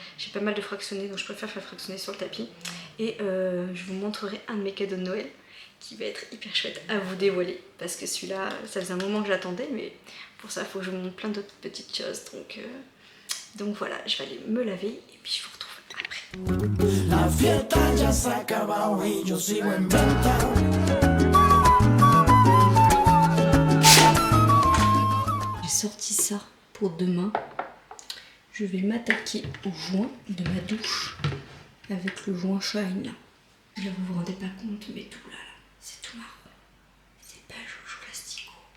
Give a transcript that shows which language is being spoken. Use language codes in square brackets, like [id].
[fr] J'ai pas mal de fractionnés donc je préfère faire fractionner sur le tapis. Et je vous montrerai un de mes cadeaux de Noël qui va être hyper chouette à vous dévoiler parce que celui-là, ça faisait un moment que j'attendais mais pour ça il faut que je vous montre plein d'autres petites choses. Donc voilà, je vais aller me laver et puis je vous retrouve après. [es] La fiesta ya se ha acabado y yo sigo en venta. [fr] J'ai sorti ça pour demain. Je vais m'attaquer au joint de ma douche avec le joint Shine là. Là vous vous rendez pas compte mais tout là, c'est tout marron. C'est pas joujou plastico.